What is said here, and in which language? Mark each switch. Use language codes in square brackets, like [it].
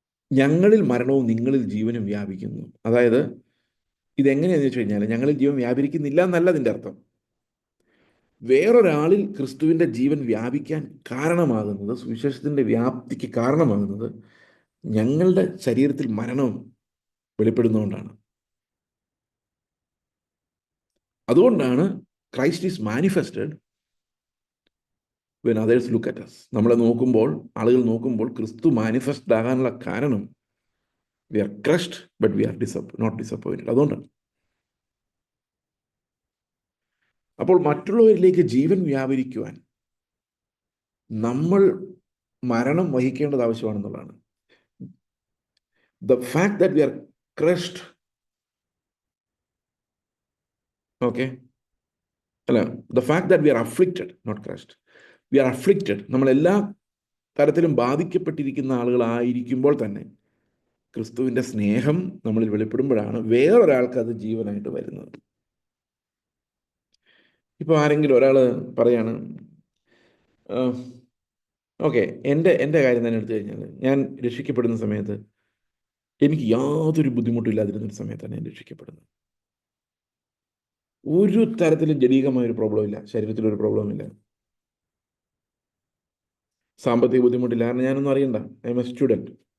[ml] ഞങ്ങളിൽ മരണവും നിങ്ങളിൽ ജീവനും വ്യാപിക്കുന്നു. അതായത് ഇതെങ്ങനെയാണെന്ന് വെച്ച് കഴിഞ്ഞാൽ, ഞങ്ങളിൽ ജീവൻ വ്യാപരിക്കുന്നില്ല എന്നല്ല അതിൻ്റെ അർത്ഥം. വേറൊരാളിൽ ക്രിസ്തുവിൻ്റെ ജീവൻ വ്യാപിക്കാൻ കാരണമാകുന്നത്, സുവിശേഷത്തിൻ്റെ വ്യാപ്തിക്ക് കാരണമാകുന്നത് ഞങ്ങളുടെ ശരീരത്തിൽ മരണം വെളിപ്പെടുന്നതുകൊണ്ടാണ്. അതുകൊണ്ടാണ് [en] Christ is manifested when others look at us. [ml] നമ്മളെ നോക്കുമ്പോൾ, ആളുകൾ നോക്കുമ്പോൾ ക്രിസ്തു മാനിഫെസ്റ്റ് ആകാനുള്ള കാരണം [en] we are crushed but we are not disappointed. [ml] അതുകൊണ്ടാണ്. അപ്പോൾ മറ്റുള്ളവരിലേക്ക് ജീവൻ വ്യാപരിക്കുവാൻ നമ്മൾ മരണം വഹിക്കേണ്ടത് ആവശ്യമാണെന്നുള്ളതാണ്. [en] The fact that we are crushed, okay, [ml] അല്ല, [en] the fact that we are afflicted, not crushed, we are afflicted, [ml] നമ്മളെല്ലാ തരത്തിലും ബാധിക്കപ്പെട്ടിരിക്കുന്ന ആളുകളായിരിക്കുമ്പോൾ തന്നെ ക്രിസ്തുവിൻ്റെ സ്നേഹം നമ്മളിൽ വെളിപ്പെടുമ്പോഴാണ് വേറൊരാൾക്ക് അത് ജീവനായിട്ട് വരുന്നത്. ഇപ്പോൾ ആരെങ്കിലും ഒരാൾ പറയാണ്, ഓക്കെ, എൻ്റെ കാര്യം തന്നെ എടുത്തു കഴിഞ്ഞാൽ, ഞാൻ രക്ഷിക്കപ്പെടുന്ന സമയത്ത് എനിക്ക് യാതൊരു ബുദ്ധിമുട്ടും ഇല്ലാതിരുന്നൊരു സമയത്താണ് ഞാൻ രക്ഷിക്കപ്പെടുന്നത്. ഒരു തരത്തിലും ജനീകമായൊരു പ്രോബ്ലം ഇല്ല, ശരീരത്തിലൊരു പ്രോബ്ലം ഇല്ല, സാമ്പത്തിക ബുദ്ധിമുട്ടില്ല, കാരണം ഞാനൊന്നും അറിയണ്ട, [en] I am a student.